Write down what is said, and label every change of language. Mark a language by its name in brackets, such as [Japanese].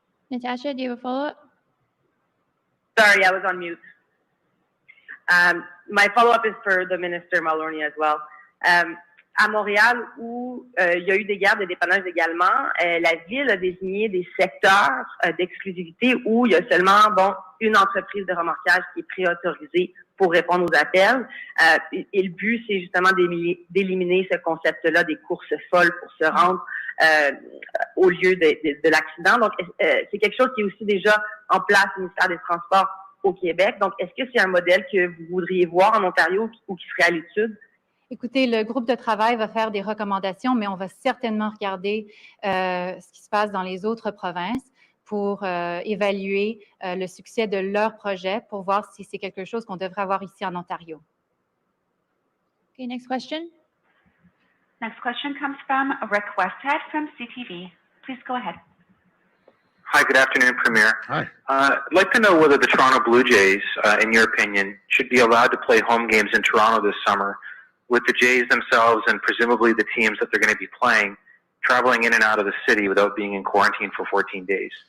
[English] Natasha, do you have a follow-up? Sorry, I was on mute. My follow-up is for the Minister Mulroney as well. [French] À Montréal, où il y a eu des guerres de dépannage également, la ville a désigné des secteurs d'exclusivité où il y a seulement une entreprise de remorquage qui est préautorisée pour répondre aux appels. Et le but, c'est justement d'éliminer ce concept-là des courses folles pour se rendre au lieu de l'accident. Donc, c'est quelque chose qui est aussi déjà en place au ministère des Transports au Québec. Donc, est-ce que c'est un modèle que vous voudriez voir en Ontario ou qui serait à l'étude? Écoutez, le groupe de travail va faire des recommandations, mais on va certainement regarder ce qui se passe dans les autres provinces pour évaluer le succès de leur projet pour voir si c'est quelque chose qu'on devrait avoir ici en Ontario. [English] Okay, next question. Next question comes from Rick Westhead from CTV. Please go ahead. Hi, good afternoon, Premier. Hi. I'd like to know whether the Toronto Blue Jays, in your opinion, should be allowed to play home games in Toronto this summer, with the Jays themselves and presumably the teams that they're going to be playing traveling in and out of the city without being in quarantine for 14 days.